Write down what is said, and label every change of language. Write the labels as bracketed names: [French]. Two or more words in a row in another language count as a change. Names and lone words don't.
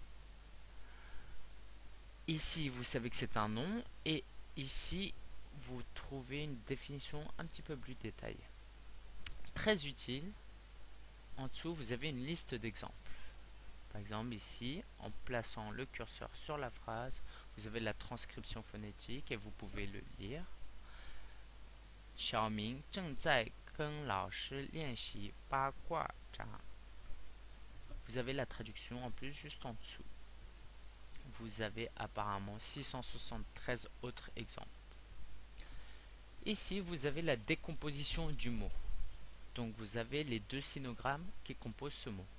[French] Ici, vous savez que c'est un nom et ici, vous trouvez une définition un petit peu plus détaillée. Très utile, en dessous, vous avez une liste d'exemples. Par exemple, ici, en plaçant le curseur sur la phrase, vous avez la transcription phonétique et vous pouvez le lire. [Chinese] Xiaoming 正在跟老师练习八卦掌. [French] Vous avez la traduction en plus juste en dessous. Vous avez apparemment 673 autres exemples. Ici, vous avez la décomposition du mot. Donc, vous avez les deux sinogrammes qui composent ce mot.